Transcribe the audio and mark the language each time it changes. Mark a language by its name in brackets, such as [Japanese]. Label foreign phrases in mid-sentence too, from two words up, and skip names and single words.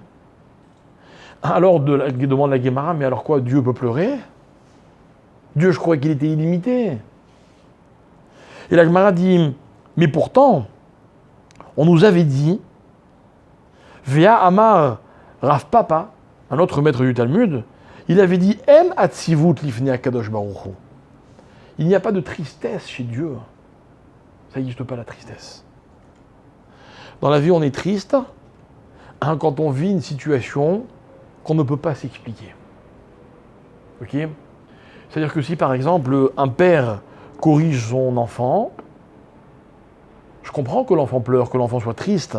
[French] Alors, demande la Guémara, mais alors quoi, Dieu peut pleurer? Dieu, je croyais qu'il était illimité. Et la Guémara dit, mais pourtant, on nous avait dit, [Hebrew] והא אמר רב פפא, [French] un autre maître du Talmud, il avait dit, [Hebrew] אין עציבות לפני הקדוש ברוך הוא. [French] Il n'y a pas de tristesse chez Dieu. Ça n'existe pas la tristesse. Dans la vie, on est triste quand on vit une situation qu'on ne peut pas s'expliquer. Ok? C'est-à-dire que si, par exemple, un père corrige son enfant, je comprends que l'enfant pleure, que l'enfant soit triste.